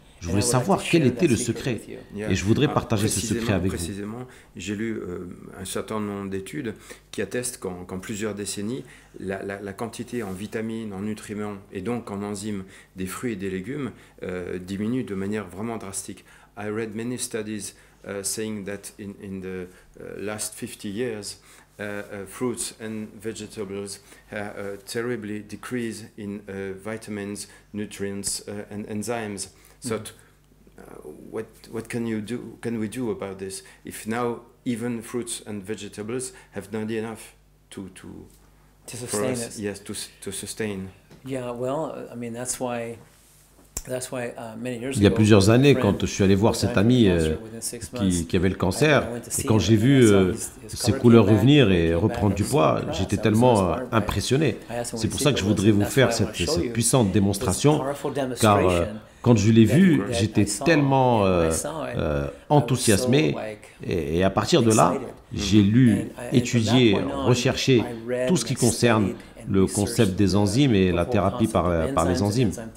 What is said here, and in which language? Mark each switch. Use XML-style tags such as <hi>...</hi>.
<fr>Je voulais savoir quel était le secret et je voudrais partager ce secret avec vous. Précisément, j'ai lu un certain nombre d'études qui attestent qu'en plusieurs décennies, la quantité en vitamines, en nutriments et donc en enzymes des fruits et des légumes diminue de manière vraiment drastique.</fr> <en>I read many studies saying that in the last 50 years, fruits and vegetables terribly decrease in vitamins, nutrients and enzymes. So, what can you do? Can we do about this? If now even fruits and vegetables have not enough to sustain us, yes, to sustain. Yeah, well, I mean that's why</en> <fr>Il y a plusieurs années, quand je suis allé voir cet ami qui avait le cancer, et quand j'ai vu ses couleurs revenir et reprendre du poids, j'étais tellement impressionné. C'est pour ça que je voudrais vous faire cette puissante démonstration, car quand je l'ai vu, j'étais tellement enthousiasmé, et à partir de là, j'ai lu, étudié, recherché tout ce qui concerne le concept des enzymes et la thérapie par les enzymes.</fr>